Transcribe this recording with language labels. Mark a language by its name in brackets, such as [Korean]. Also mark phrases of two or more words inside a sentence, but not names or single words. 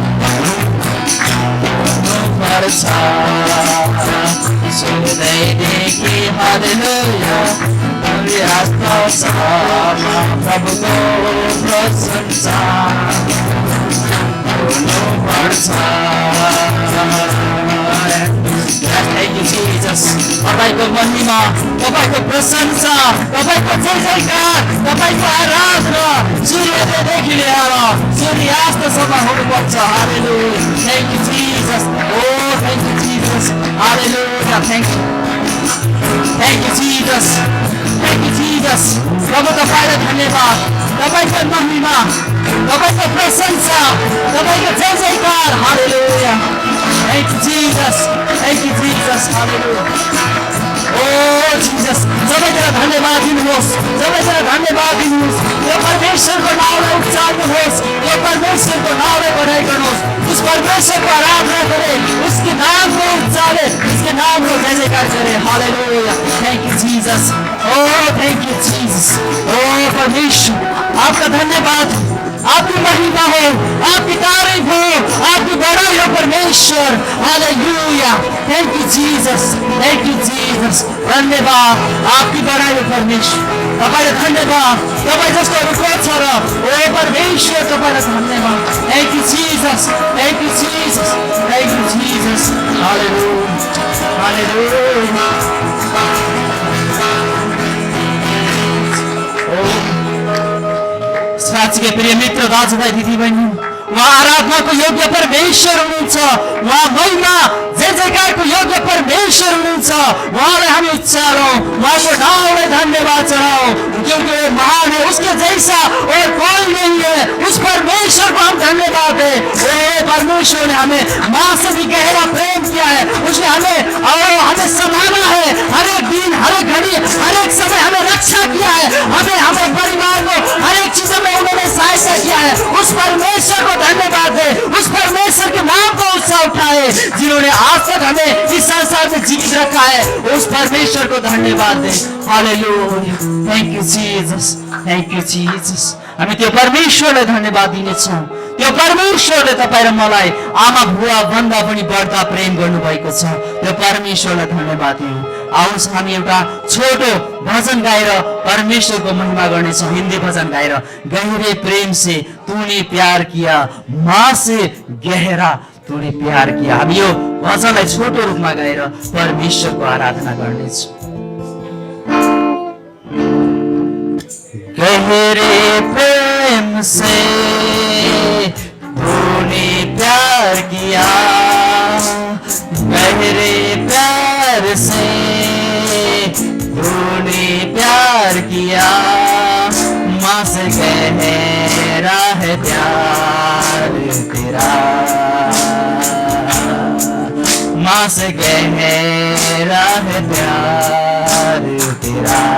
[Nepali] गर्नुपर्छ सूर्योदयदेखि हालेलुया सूर्यास्तसम्म प्रभुको प्रशंसा गर्नुपर्छ [English] Thank you, Jesus. [Nepali] तपाईँको महिमा, तपाईँको प्रशंसा, तपाईँको जय जयकार, तपाईँको आराधना सूर्योदयदेखि लिएर सूर्यास्तसम्म हुनुपर्छ। [English] हालेलुया। Thank you, Jesus. Oh, thank you, Jesus. Hallelujah. Thank you. Thank you, Jesus. Thank you, Jesus. [Nepali] प्रभु तपाईँलाई धन्यवाद। तपाईँको महिमा, तपाईँको प्रशंसा, तपाईँको जय जयकार। [English] हालेलुया। Thank you, Jesus. Thank you, Jesus. Hallelujah. Oh, Jesus. [Nepali] सबैजना धन्यवाद दिनुहोस्, सबैजना धन्यवाद दिनुहोस्। यो परमेश्वरको नाउँलाई उच्चार्नुहोस्, यो परमेश्वरको नाउँलाई बढाइ गर्नुहोस्, [Hindi] उस परमेश्वरको आराधना करें, उसके नाम को उच्चारे, उसके नाम को जय जयकार करें। [Nepali] हालेलुया। [English] Thank you Jesus. Oh thank you Jesus. [Hindi] ओह परमेश्वर आपका धन्यवाद, आपकी महिमा हो, आपकी तारीफ हो, आपकी बड़ाई हो परमेश्वर। हालेलुया। [English] Thank you Jesus, thank you Jesus. [Hindi] धन्यवाद, आपकी बड़ाई हो परमेश्वर। [Nepali] तपाईलाई धन्यवाद, तपाईँ जस्तो रुको छ र ओ परमेश्वर तपाईलाई धन्यवाद। [English] Thank you Jesus, thank you Jesus, thank you Jesus. हालेलुया, हालेलुया। [Nepali] साँच्चै प्रिय मित्र दाजुभाइ दिदीबहिनी, उहाँ आराधनाको योग्य परमेश्वर हुनुहुन्छ, उहाँ महिमा जय जयकारको योग्य परमेश्वर हुनुहुन्छ। उहाँलाई हामी उच्चारौँ, उहाँको नामलाई धन्यवाद चढाऊँ, [Hindi] क्योंकि वो महान है, उसके जैसा और कोई नहीं है। उस परमेश्वर को हम धन्यवाद दें। वो परमेश्वर ने हमें माँ से भी गहरा प्रेम किया है, उसने हमें संभाला है, हर एक दिन, हर एक घड़ी, हर एक समय हमें रक्षा किया है, हमें हमें परिवार को हर एक चीजों में उन्होंने सहायता किया है। उस परमेश्वर को धन्यवाद दे, उस परमेश्वर के नाम को उत्साह उठाए, जिन्होंने आज तक हमें इस संसार में जीवित रखा है। उस परमेश्वर को धन्यवाद दे। हालेलुया। [English] Thank you Jesus, thank you Jesus. [Nepali] हामी त्यो परमेश्वरलाई धन्यवाद दिनेछौँ, त्यो परमेश्वरले तपाईँ र मलाई आमा बुवा भन्दा पनि बढ्ता प्रेम गर्नुभएको छ। त्यो परमेश्वरलाई धन्यवाद दियौँ। आउनुहोस् हामी एउटा छोटो भजन गाएर परमेश्वरको महिमा गर्नेछौँ। हिन्दी भजन गाएर [Hindi] गहरे प्रेम से तूने प्यार किया, माँ से गहरा तूने प्यार किया। [Nepali] हामी यो भजनलाई छोटो रूपमा गाएर परमेश्वरको आराधना गर्नेछौँ। [Hindi] गहरे प्रेम से तूने प्यार किया, गहरे प्यार से तूने प्यार किया, माँ से गहरा है प्यार तेरा, माँ से गहरा है प्यार तेरा।